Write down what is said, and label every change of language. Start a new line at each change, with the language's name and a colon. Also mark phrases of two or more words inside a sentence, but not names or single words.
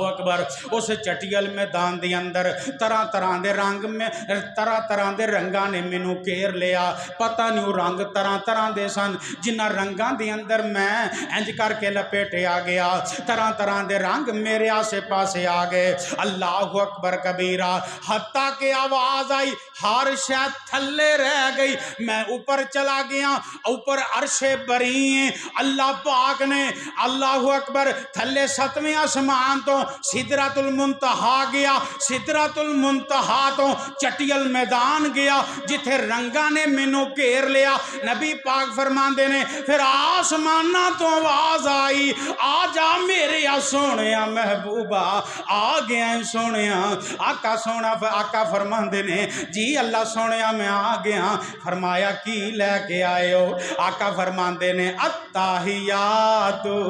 Punjabi: اکبر اس چٹیل میدان دے اندر طرح طرح دے رنگ میں طرح طرح دے رنگاں نے مینوں گھیر لیا پتہ نہیں وہ رنگ طرح طرح دے سن جنہ رنگاں دے اندر میں انج کر کے لپیٹے آ گیا طرح طرح دے رنگ میرے آسے پاسے آ گئے
Arabic: اللہ اکبر کبیرہ
Punjabi: حتیٰ کہ آواز آئی ہر شے تھلے رہ گئی میں اوپر چلا گیا اوپر عرش بری اللہ پاک نے
Arabic: اللہ اکبر
Punjabi: تھلے 7ویں آسمان تو سدرۃ المنتہا گیا سدرۃ المنتہا تو چٹیل میدان گیا جتھے رنگاں نے مینوں گھیر لیا نبی پاک فرماندے نے پھر آسماناں تو آواز آئی آ جا میرے سونیا محبوبہ آ گیا سونیا آقا سونا آقا فرماندے نے جی اللہ سونیا میں آ گیا فرمایا کی لے کے آئے ہو آقا فرماندے نے التحیات